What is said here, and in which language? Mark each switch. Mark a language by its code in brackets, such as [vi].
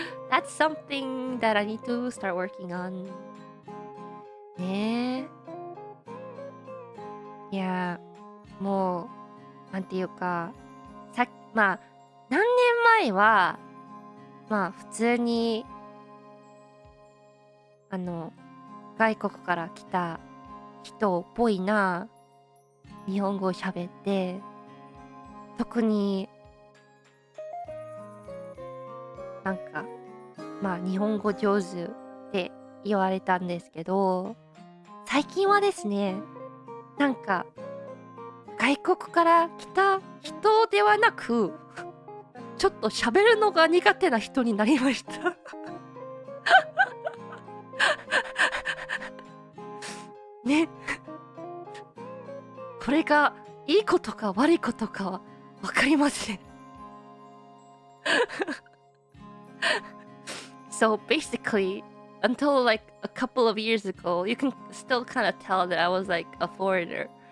[en] That's something that I need to start working on. [ja] ねえ。いや、もう、なんていうか、まあ、何年前は、まあ、普通に、外国から来た人っぽいな、日本語を喋って、特に、なんか、まあ、日本語上手って言われたんですけど、最近はですね、なんか、外国から来た人ではなく、ちょっと喋るのが苦手な人になりました。ね。これがいいことか悪いことかはわかりません。 [en] So basically, until like a couple of years ago, you can still kind of tell that I was like a foreigner.